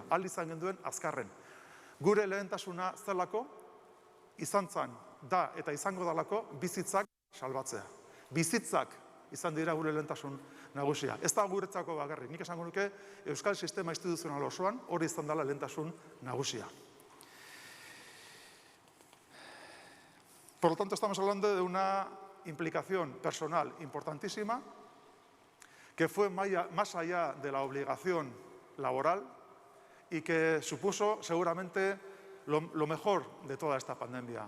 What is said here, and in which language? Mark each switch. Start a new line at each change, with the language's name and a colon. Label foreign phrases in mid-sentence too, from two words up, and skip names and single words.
Basque: Alizan genuen azkarren. Gure lehentasuna zelako, izan zan, da eta izango dalako bizitzak salbatzea. Bizitzak izan dira gure lehentasun nagusia. Ez da guretzako bakarrik, nik esango nuke euskal sistema instituzional osoan hori izan dela lehentasun nagusia.
Spanish: Por lo tanto, estamos hablando de una implicación personal importantísima que fue más allá de la obligación laboral y que supuso seguramente lo mejor de toda esta pandemia.